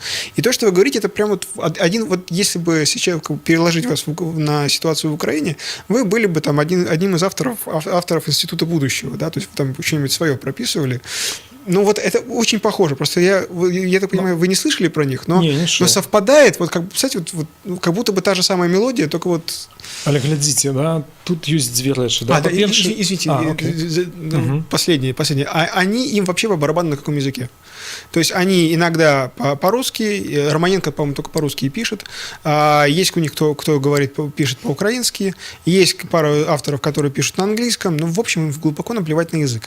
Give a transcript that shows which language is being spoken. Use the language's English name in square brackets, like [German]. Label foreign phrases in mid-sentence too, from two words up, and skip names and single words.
[Russian] И то, что вы говорите, это прям если бы сейчас переложить вас на ситуацию в Украине, вы были бы там одним из авторов Института будущего, да, то есть вы там что-нибудь свое прописывали. Ну, вот это очень похоже. Просто я так понимаю, вы не слышали про них, но, Не, не шел. но совпадает, вот, как, кстати, как будто бы та же самая мелодия, только вот... [Belarusian] Але глядзіце, да, тут ёсць дзве рэчы, да, да, па-першае... [Russian] извините, окей. последнее. Они им вообще по барабану на каком языке? То есть они иногда по-русски, Романенко, по-моему, только по-русски и пишет, есть у них кто говорит, пишет по-украински, есть пара авторов, которые пишут на английском, но, в общем, им глубоко наплевать на язык.